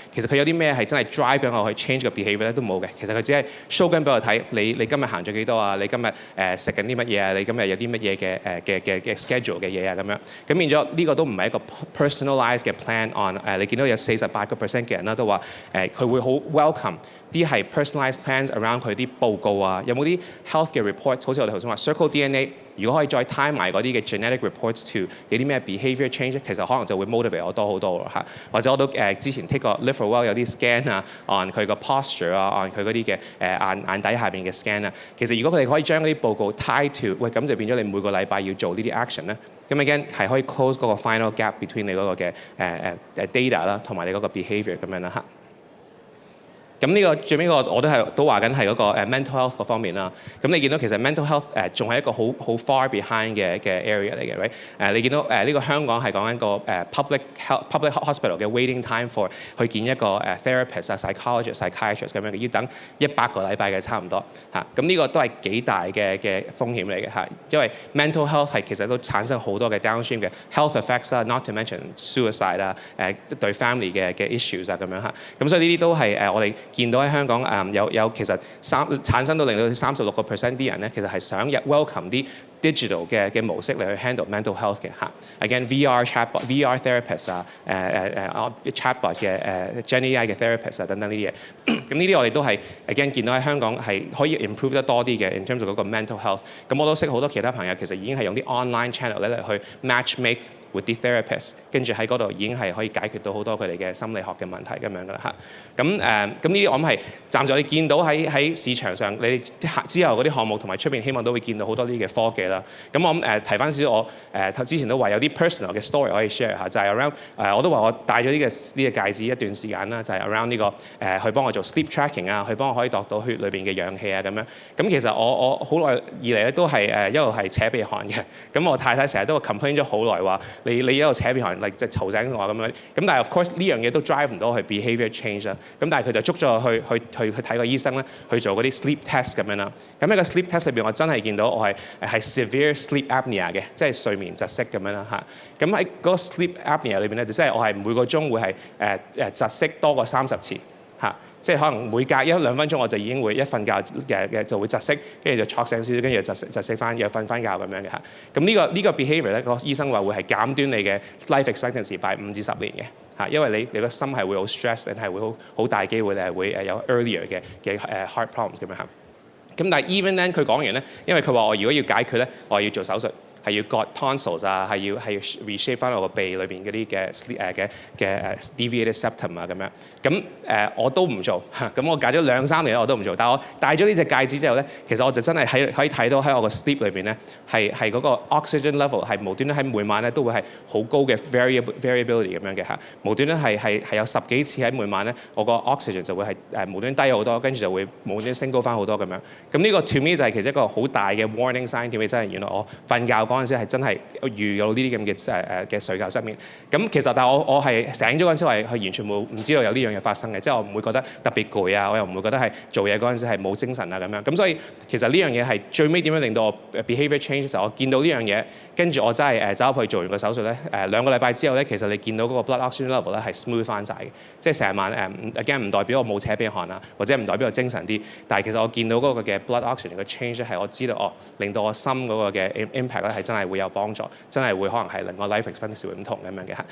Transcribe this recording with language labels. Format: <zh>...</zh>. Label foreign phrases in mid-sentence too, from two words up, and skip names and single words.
<yue>其實佢有啲咩係真係 drive 緊我去 change 個 behaviour 咧都冇嘅。其實佢只係 show 緊俾我睇，你今日行咗幾多啊？你今日食緊啲乜嘢啊？你今日有啲乜嘢嘅 schedule 嘅嘢啊咁樣，咁變咗呢個都唔係一個 personalized 嘅</yue> <en>plan on</en> <yue>你見到有48% 嘅人啦都話佢會好 welcome 啲係</yue> <en>personalized plans around</en> <yue>佢啲報告啊，有冇啲 health 嘅 report， 好似我哋頭先話 circle DNA， 如果可以再 tie 埋嗰啲嘅</yue> <en>genetic reports to</en> <yue>有啲咩</yue> <en>behaviour change，</en> <yue>其實可能就會 motivate 我多好多咯嚇。或者我都之前 take 過 Liverwell 有啲 scan 啊 on 佢個 posture 啊 on 佢嗰啲嘅眼底下邊嘅 scan 啊，其實如果佢哋可以將嗰啲報告</yue> <en>tie to</en> <yue>咁就變咗你每個禮拜要做呢啲 action 咧，咁 again 係可以 close 嗰個</yue> <en>final gap between</en> <yue>你嗰個嘅data 啦同埋你嗰個 behaviour 咁樣啦嚇。咁呢個最尾個我都話緊係嗰個</yue> <en>mental health</en> <yue>嗰方面啦。咁你見到其實</yue> <en>mental health</en> <yue>仲係一個好</yue> <en>far behind</en> <yue>嘅 area 嚟嘅，right？你見到呢個香港係講緊個</yue> <en>public hospital</en> <yue>嘅</yue> <en>waiting time for</en> <yue>去見一個therapist 啊、psychologist、psychiatrist 咁樣嘅，要等100個禮拜嘅差唔多嚇。咁呢個都係幾大嘅風險嚟嘅嚇，因為</yue> <en>mental health</en> <yue>係其實都產生好多嘅 downstream 嘅</yue> <en>health effects</en> <yue>啦 ，</yue> <en>not to mention suicide</en> <yue>啊，對 family 嘅 issues 啊咁樣嚇。咁所以呢啲都係我哋見到喺香港有其實產生到令到36% 啲人咧，其實係想入 welcome 啲 digital 嘅模式嚟去</yue> <en>handle mental health</en> <yue>嘅嚇。</yue> <en>Again VR chatbot、 VR therapist</en> <yue>啊、chatbot 嘅GenAI 嘅 therapist 啊等等呢啲嘢。咁呢啲我哋都係 again 見到喺香港係可以 improve 得多啲嘅</yue> <en>in terms of</en> <yue>嗰個</yue> <en>mental health。</en> <yue>咁我都識好多其他朋友其實已經係用啲</yue> <en>online channel</en> <yue>咧嚟去</yue> <en>match make with</en> <yue>啲 therapist， 跟住喺嗰度已經係可以解決到好多佢哋嘅心理學嘅問題咁樣噶啦嚇。咁呢啲我諗係暫時我哋見到喺市場上，你哋之後嗰啲項目同埋出邊希望都會見到好多啲嘅科技啦。咁我諗提翻少少我之前都話有啲 personal 嘅 story 可以 share 下，就係 around 我都話我戴咗呢個戒指一段時間啦，就係 around 呢個去幫我做</yue> <en>sleep tracking</en> <yue>啊，去幫我可以度到血裏邊嘅氧氣啊咁樣。咁其實我好耐以嚟咧都係一路係扯鼻鼾嘅。咁我太太成日都 complain 咗好耐話。你一路扯鼻鼾，即係嘈醒我咁樣。咁但係</yue> <en>of course</en> <yue>呢樣嘢都 drive 唔到去</yue> <en>behavior change</en> <yue>啦。咁但係佢就捉咗我去睇個醫生咧，去做嗰啲</yue> <en>sleep test</en> <yue>咁樣啦。咁喺個</yue> <en>sleep test</en> <yue>裏邊，我真係見到我係</yue> <en>severe sleep apnea</en> <yue>嘅，即係睡眠窒息咁樣啦嚇。咁喺嗰個</yue> <en>sleep apnea</en> <yue>裏邊咧，就即係我係每個鐘會係窒息多過30次嚇。即係可能每隔1-2分鐘我就已經會一瞓覺就會窒息，跟住就錯醒少少，跟住就窒息翻，又瞓翻覺咁樣嘅嚇。咁呢個 behavior 咧，個醫生話會係減短你嘅</yue> <en>life expectancy by</en> <yue>5 至10年嘅嚇，因為你個心係會好 stress，係會好大機會你係會有 earlier 嘅</yue> <en>heart problems</en> <yue>咁樣嚇。咁但係</yue> <en>even then</en> <yue>佢講完咧，因為佢話我如果要解決咧，我要做手術。係要割 tonsils 啊，係要 reshape 翻我個鼻裏邊嗰啲嘅</yue> <en>deviated septum</en> <yue>啊咁樣。咁我都唔做嚇。咁我隔咗2-3年我都唔做。但係我戴咗呢隻戒指之後咧，其實我就真係可以睇到喺我個 sleep 裏邊咧，係嗰個</yue> <en>oxygen level</en> <yue>係無端端喺每晚咧都會係好高嘅 variability 咁樣嘅嚇。無端端係有10幾次喺每晚咧，我個 oxygen 就會係無端低好多，跟住就會無端升高翻好多咁樣。咁呢個</yue> <en>to me</en> <yue>就係其實一個好大嘅</yue> <en>warning sign，</en> <yue>點解真係原來我瞓覺嗰陣時係真係遇到呢啲咁嘅睡覺失眠。咁其實但係我係醒咗嗰陣時係完全唔知道有呢樣嘢發生嘅，即係我唔會覺得特別攰啊，我又唔會覺得係做嘢嗰陣時係冇精神啊咁樣。咁所以其實呢樣嘢係最尾點樣令到我</yue> <en>behavior change</en> <yue>嘅時候，我見到呢樣嘢，跟住我真係走入去做完個手術咧，2個禮拜之後咧，其實你見到嗰個</yue> <en>blood oxygen level</en> <yue>咧係 smooth 翻晒嘅，即係成晚again 唔代表我冇扯鼻鼾啊，或者唔代表我精神啲，但係其實我見到嗰個嘅</yue> <en>blood oxygen</en> <yue>嘅 change 係我知道令到我心嗰個嘅 impact 咧係真係會有幫助，真係會可能係令我</yue> <en>life expectancy</en> <yue>會唔同咁樣嘅嚇。</yue>